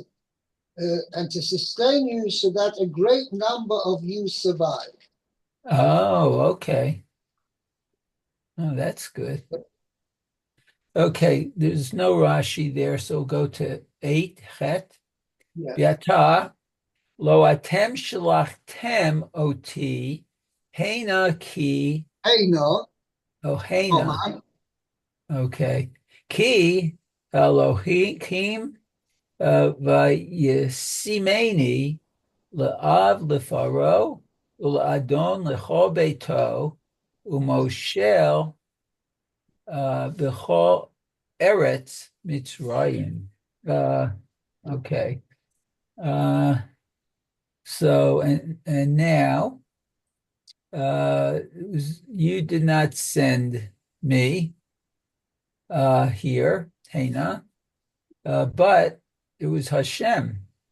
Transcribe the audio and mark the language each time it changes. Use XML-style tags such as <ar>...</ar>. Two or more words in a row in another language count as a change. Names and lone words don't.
<en>And to sustain you so that a great number of you survive. Oh, okay. Oh, that's good. Okay, there's no Rashi there, so go to 8, Chet. Yeah.</en> <he>ועתה לא אתם שלחתם אתי הנה כי,</he> <en>Hey, no,</en> <he>oh, hena,</he> <en>man. okay.</en> <he>Ki, האלהים וישימני לאב לפרעה ולאדון לכל ביתו ומשל בכל ארץ מצרים.</he> <en>Okay. So and now you did not send me here, Hena, but it was Hashem.</en>